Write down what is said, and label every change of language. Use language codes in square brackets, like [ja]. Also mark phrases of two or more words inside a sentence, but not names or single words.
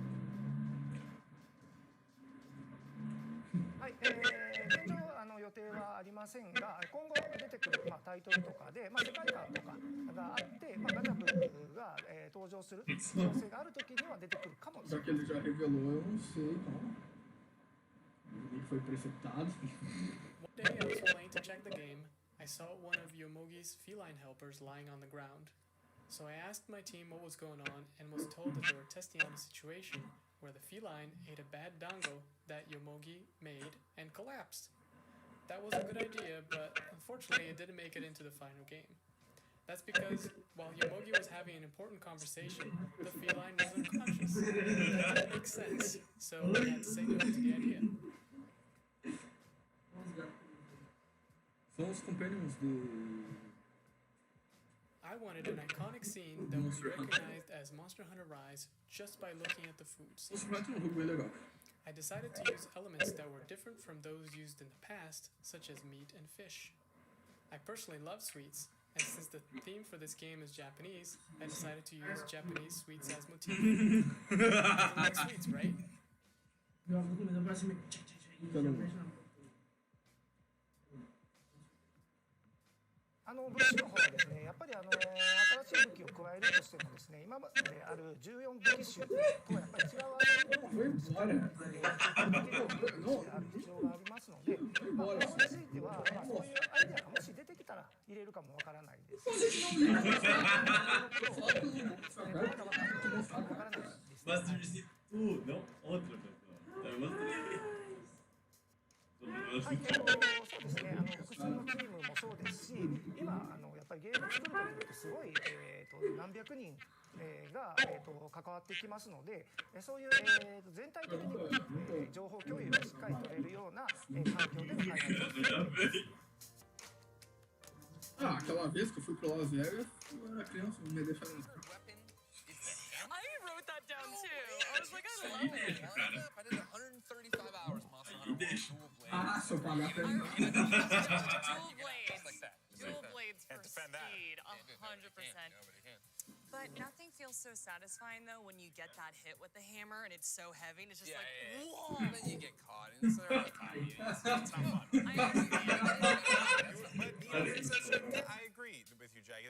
[ja] はい、現状予定はあありませんが、今後出てくる、タイトルとかで、世界観とかがあって、ガチャブが、登場する可能性がある時には出てくるかもしれない。 [pt] Já que ele já revelou, eu não sei, calma. Ele foi preceptado. [en] One day I was playing to check the game. I saw one of Yomogi's feline helpers lying on the ground. So I asked my team what was going on and was told that they were testing out a situation where the feline ate a bad dango that Yomogi made and collapsed. That was a good idea, but unfortunately it didn't make it into the final game. That's because while Yomogi was having an important conversation, the feline was unconscious. That didn't make sense, so we had to say no to the idea. [pt] São os companions do... [en] I wanted an iconic scene that would be recognized as Monster Hunter Rise just by looking at the foods. I decided to use elements that were different from those used in the past, such as meat and fish. I personally love sweets, and since the theme for this game is Japanese, I decided to use Japanese sweets as motif. You like sweets, right? [ja] 武器の方はですね、やっぱり新しい武器を加えるとしてもですね、今まである14武器集とはやっぱり違う武器がある必要がありますので、これについては、そういうアイデアがもし出てきたら入れるかもわからないです。 [pt] Master de tu, não outra pessoa. Eu mostrei. [ja] はい、そうですね。複数のチームもそうですし、今やっぱりゲームを作るときってすごい何百人が関わってきますので、そういう全体的に情報共有がしっかり取れるような環境での開発をしています。 [pt] Ah, aquela vez que eu fui pro Las Vegas, eu era criança, não me deixaram entrar. [en] I wrote that down too. I was like, I love it. I did 135 hours Monster Hunter dual blades. [pt] Ah, se eu pagar pra entrar. [en] Dual blades. Like that. Dual blades for defend that. speed, 100%. But nothing feels so satisfying though when you get that hit with the hammer and it's so heavy and it's just whoa. And then you get caught and it's not fun. I agree with you, Jackie.